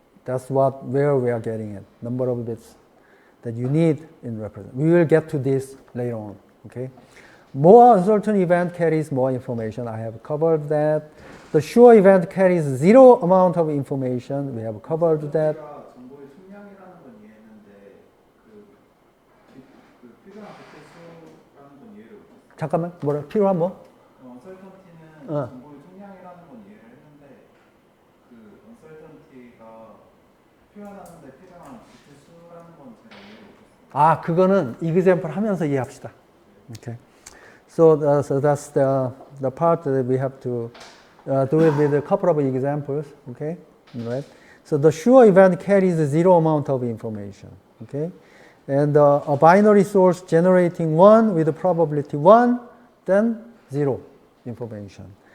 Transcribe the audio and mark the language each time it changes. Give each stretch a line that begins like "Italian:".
English: That's where we are getting it. Number of bits that you need in representation. We will get to this later on. Okay? More uncertain event carries more information. I have covered that. The sure event carries 0 amount of information. We have covered that.
Korean: 정보의 총량이라는 건 이해했는데 그 필요한 개체수라는 건 이해를 못했어요. 잠깐만, 뭐라, 필요한 뭐? 언설턴티는 어. 정보의 총량이라는 건 이해를 했는데 그 언설턴티가 표현하는데 필요한 비트수라는 건 제가 이해를 못했어요. 아, 그거는 example 하면서 이해합시다.
English: Okay. So that's the part that we have to do it with a couple of examples. Okay. Right. So the sure event carries zero amount of information. Okay. And a binary source generating 1 with a probability 1, then 0 information.